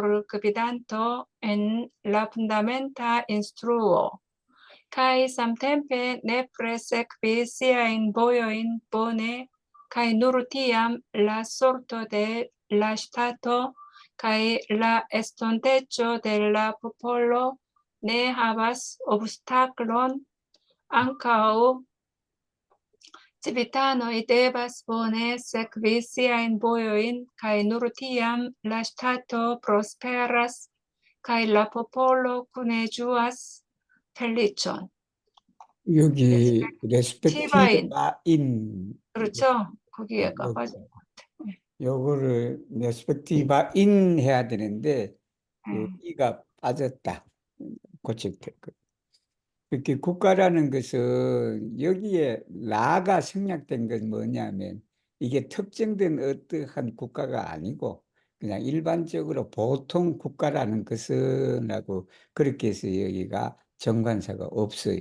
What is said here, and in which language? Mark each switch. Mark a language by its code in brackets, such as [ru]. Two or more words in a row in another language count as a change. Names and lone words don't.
[eo] gvidanto en la fundamenta instruo, kaj samtempe nepre sekvi siajn vojojn bone, kaj nur tiam la sorto de la ŝtato kaj la estonteco de la popolo ne havas obstaklon. Ankaŭ civitanoj devas bone sekvi siajn vojojn, kaj nur tiam la ŝtato prosperas kaj la popolo kune ĝuas feliĉon. [ko] 여기 티바인. 레스펙티바인 그렇죠? 거기가 요, 빠져. 요거를 레스펙티바인 해야 되는데 이가 빠졌다. 고칠 때. 이렇게 국가라는 것은 여기에 라가 생략된 건 뭐냐면 이게 특정된 어떠한 국가가 아니고 그냥 일반적으로 보통 국가라는 것은 하고 그렇게 해서 여기가 정관사가 없어요.